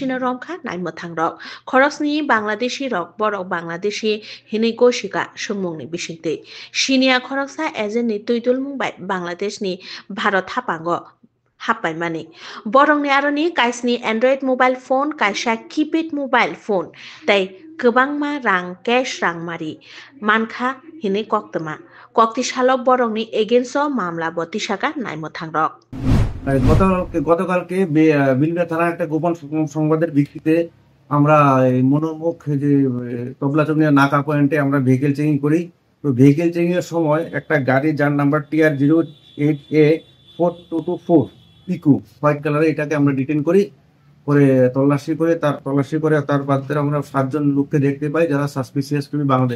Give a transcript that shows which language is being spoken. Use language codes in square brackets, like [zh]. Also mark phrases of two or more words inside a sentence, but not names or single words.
[trp] रमखा नाइमथां रक खरक्सनि बांग्लादेशी रक बरक बांग्लादेशी हिनै गशिका सुमुंनि बिसिंतै सिनिया खरक्सा एजेन्टनि तुइदुल मुंबाय बांग्लादेशनि भारत हापांग हापाइमानि बरंनि आरोनि काइसनि [en] android mobile phone [trp] काइसा [en] keypad mobile phone [trp] ताइ गोबांमा रां कैश रां मारि मानखा हिनै कक्तमा कक्ति सालक बरंनि एगेन्स्ट मामला बतिसाका नाइमथां रक [bn] গতকালকে বিলুনিয়া থানার একটা গোপন সংবাদের ভিত্তিতে আমরা মনোমুখ যে তবলাচন্ডিয়া নাকা পয়েন্টে আমরা [en] vehicle checking [bn] করি। তো [en] vehicle checking [bn] এর সময় একটা গাড়ি যার নাম্বার TR08A4224 পিকু [en] white colour, [bn] এটাকে আমরা ডিটেন করি, করে তল্লাশি করে তার বাদে আমরা 7 জন লোককে দেখতে পাই যারা [en] suspicious to Bangladesh.